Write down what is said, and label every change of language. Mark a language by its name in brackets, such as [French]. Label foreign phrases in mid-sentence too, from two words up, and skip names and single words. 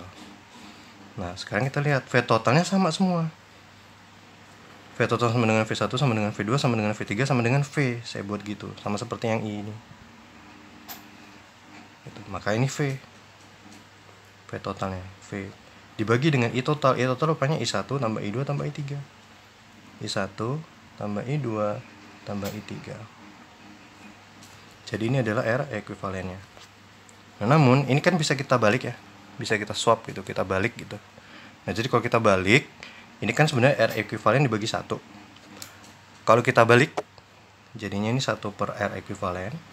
[Indonesian] Nah, sekarang kita lihat V totalnya sama semua. V total sama dengan V1 sama dengan V2 sama dengan V3 sama dengan V. Saya buat gitu, sama seperti yang I ini. Maka ini V totalnya, V dibagi dengan I total. I total rupanya I1 tambah I2 tambah I3. I1 tambah I2 tambah I3. Jadi ini adalah R ekuivalennya. Nah, namun ini kan bisa kita balik ya, bisa kita swap gitu, kita balik gitu. Nah, jadi kalau kita balik, ini kan sebenarnya R ekuivalen dibagi 1. Kalau kita balik, jadinya ini 1 per R ekuivalen.